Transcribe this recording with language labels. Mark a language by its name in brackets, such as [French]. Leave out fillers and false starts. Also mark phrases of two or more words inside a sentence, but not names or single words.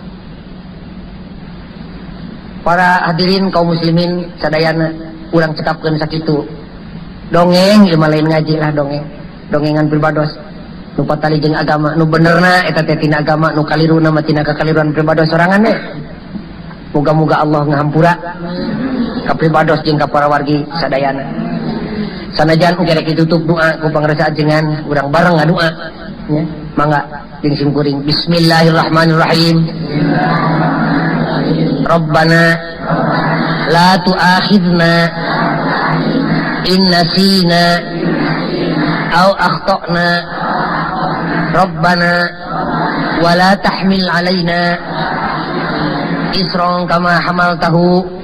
[Sundanese] Para hadirin kaum muslimin sadayana urang cekapkeun sakitu dongeng ieu mah lain ngaji lah dongengan pribados nu patali jeung agama nu benerna eta teh tina agama nu kaliruna mah tina kakaliruan pribados sorangan we muga-muga Allah ngahampura ka pribados jeung ka para wargi sadayana sanajan gerek ditutup doa ku pangrasa ajengan urang bareng ngadoa nya mangga jeung sim kuring bismillahirrahmanirrahim [Arabic] ربنا لا تؤاخذنا إن نسينا أو أخطأنا ربنا ولا تحمل علينا إصرا كما حملته